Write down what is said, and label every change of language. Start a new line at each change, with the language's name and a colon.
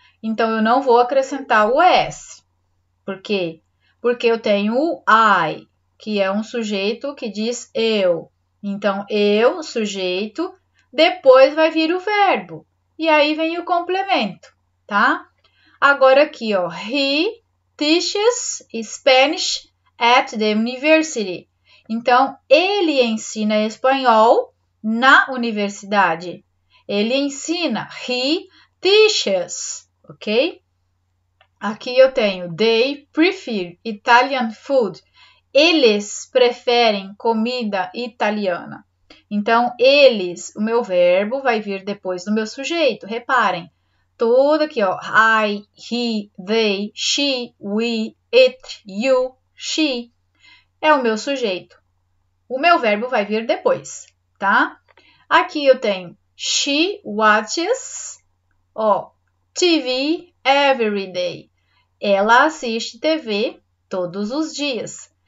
Portuguese: Então, eu não vou acrescentar o S. Por quê? Porque eu tenho o I, que é um sujeito que diz eu. Então, eu, sujeito, depois vai vir o verbo. E aí vem o complemento, tá? Agora aqui, ó.
English: He teaches Spanish at the university.
Portuguese: Então, ele ensina espanhol na universidade. Ele ensina.
English: He teaches,
Portuguese: ok? Aqui eu tenho
English: they prefer Italian food.
Portuguese: Eles preferem comida italiana. Então, eles, o meu verbo vai vir depois do meu sujeito. Reparem, tudo aqui, ó.
English: I, he, they, she, we, it, you, she.
Portuguese: É o meu sujeito. O meu verbo vai vir depois, tá? Aqui eu tenho
English: she watches, ó, TV every day.
Portuguese: Ela assiste TV todos os dias.